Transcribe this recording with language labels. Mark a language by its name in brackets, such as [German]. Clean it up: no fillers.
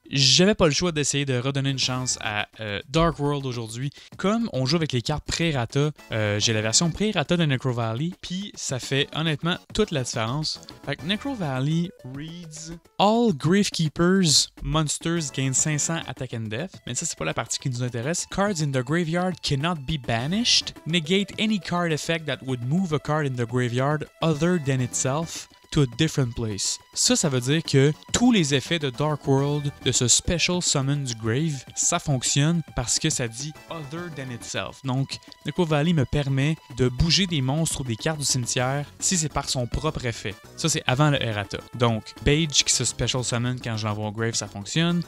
[French] J'avais pas le choix d'essayer de redonner une chance à Dark World aujourd'hui. Comme on joue avec les cartes pré-rata, j'ai la version pré-rata de Necro Valley, puis ça fait honnêtement toute la différence. Fait que Necro Valley [English] reads All Gravekeepers monsters gain 500 attack and death, [French] mais ça c'est pas la partie qui nous intéresse. [English] Cards in the graveyard cannot be banished. Negate any card effect that would move a card in the graveyard other than itself to a different place. [French] Ça veut dire que tous les effets de Dark World, de ce Special Summon du Grave, ça fonctionne parce que ça dit [English] Other than itself. [French] Donc, Necro Valley me permet de bouger des monstres ou des cartes du cimetière si c'est par son propre effet. Ça, c'est avant le errata. Donc, Beige qui se Special Summon quand je l'envoie au Grave, ça fonctionne.